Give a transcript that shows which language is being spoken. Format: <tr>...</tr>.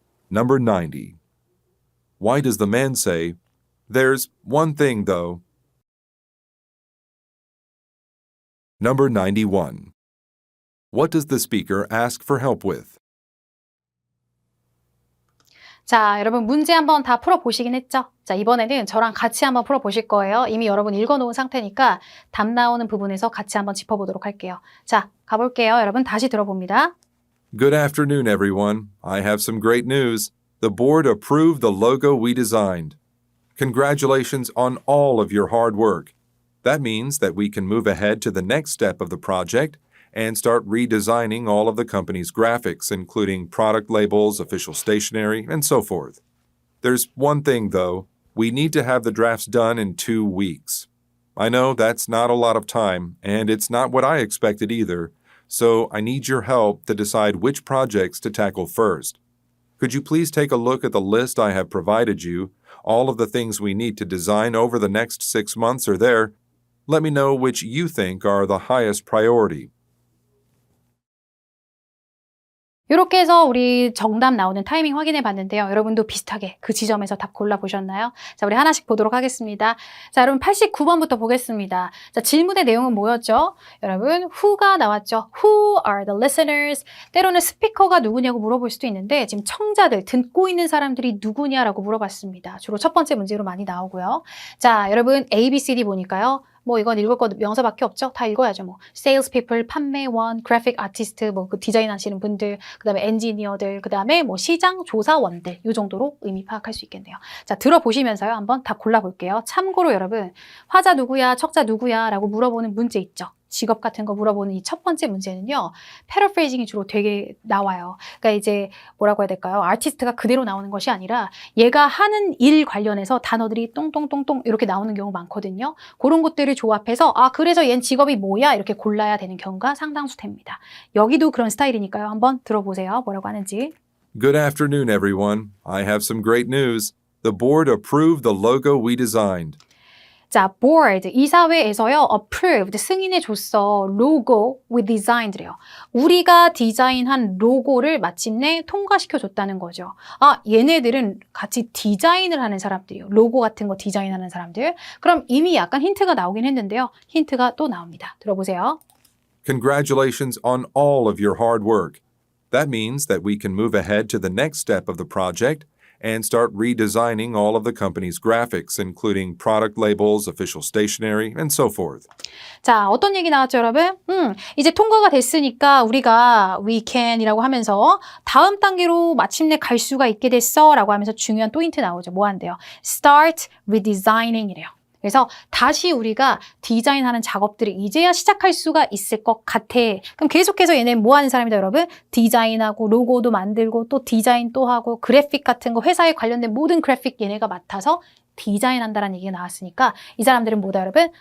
<en>Number 90. Why does the man say, "There's one thing, though"? Number 91. What does the speaker ask for help with?</en> <ko>자, 여러분 문제 한번 다 풀어보시긴 했죠? 자, 이번에는 저랑 같이 한번 풀어보실 거예요. 이미 여러분 읽어놓은 상태니까 답 나오는 부분에서 같이 한번 짚어보도록 할게요. 자, 가볼게요. 여러분 다시 들어봅니다.</ko> <en>Good afternoon, everyone. I have some great news. The board approved the logo we designed. Congratulations on all of your hard work. That means that we can move ahead to the next step of the project and start redesigning all of the company's graphics, including product labels, official stationery, and so forth. There's one thing, though. We need to have the drafts done in 2 weeks. I know that's not a lot of time, and it's not what I expected either, so I need your help to decide which projects to tackle first. Could you please take a look at the list I have provided you? All of the things we need to design over the next 6 months are there. Let me know which you think are the highest priority.</en> <ko>이렇게 해서 우리 정답 나오는 타이밍 확인해 봤는데요. 여러분도 비슷하게 그 지점에서 답 골라보셨나요? 자, 우리 하나씩 보도록 하겠습니다. 자, 여러분 89번부터 보겠습니다. 자, 질문의 내용은 뭐였죠? 여러분, who가 나왔죠?</ko> <en>Who are the listeners?</en> <ko>때로는 스피커가 누구냐고 물어볼 수도 있는데 지금 청자들, 듣고 있는 사람들이 누구냐라고 물어봤습니다. 주로 첫 번째 문제로 많이 나오고요. 자, 여러분 A, B, C, D 보니까요. 뭐 이건 읽을 거 명사밖에 없죠? 다 읽어야죠. 뭐</ko> <en>sales people,</en> <ko>판매원,</ko> <en>graphic artist,</en> <ko>뭐 그 디자인 하시는 분들, 그다음에 엔지니어들, 그다음에 뭐 시장 조사원들 이 정도로 의미 파악할 수 있겠네요. 자, 들어보시면서요. 한번 다 골라볼게요. 참고로 여러분, 화자 누구야, 척자 누구야라고 물어보는 문제 있죠. 직업 같은 거 물어보는 이 첫 번째 문제는요. 패러프레이징이 주로 되게 나와요. 그러니까 이제 뭐라고 해야 될까요? 아티스트가 그대로 나오는 것이 아니라 얘가 하는 일 관련해서 단어들이 똥똥똥똥 이렇게 나오는 경우 많거든요. 그런 것들을 조합해서 아 그래서 얜 직업이 뭐야? 이렇게 골라야 되는 경우가 상당수 됩니다. 여기도 그런 스타일이니까요. 한번 들어보세요. 뭐라고 하는지.</ko> <en>Good afternoon, everyone. I have some great news. The board approved the logo we designed.</en> <ko>자, board, 이사회에서요, approved, 승인해줬어.</ko> <en>logo we designed래요.</en> <ko>우리가 디자인한 로고를 마침내 통과시켜줬다는 거죠. 아, 얘네들은 같이 디자인을 하는 사람들이에요. 로고 같은 거 디자인하는 사람들. 그럼 이미 약간 힌트가 나오긴 했는데요. 힌트가 또 나옵니다. 들어보세요.</ko> <en>Congratulations on all of your hard work. That means that we can move ahead to the next step of the project and start redesigning all of the company's graphics, including product labels, official stationery, and so forth.</en> <ko>자, 어떤 얘기 나왔죠, 여러분? 이제 통과가 됐으니까 우리가</ko> <en>we can</en> <ko>이라고 하면서 다음 단계로 마침내 갈 수가 있게 됐어 라고 하면서 중요한 또 힌트 나오죠. 뭐 한대요?</ko> <en>Start redesigning 이래요.</en> <ko>그래서 다시 우리가 디자인하는 작업들을 이제야 시작할 수가 있을 것 같아. 그럼 계속해서 얘네는 뭐 하는 사람이다, 여러분? 디자인하고 로고도 만들고 또 디자인 또 하고 그래픽 같은 거 회사에 관련된 모든 그래픽 얘네가 맡아서 디자인한다라는 얘기가 나왔으니까 이 사람들은 뭐다, 여러분?</ko>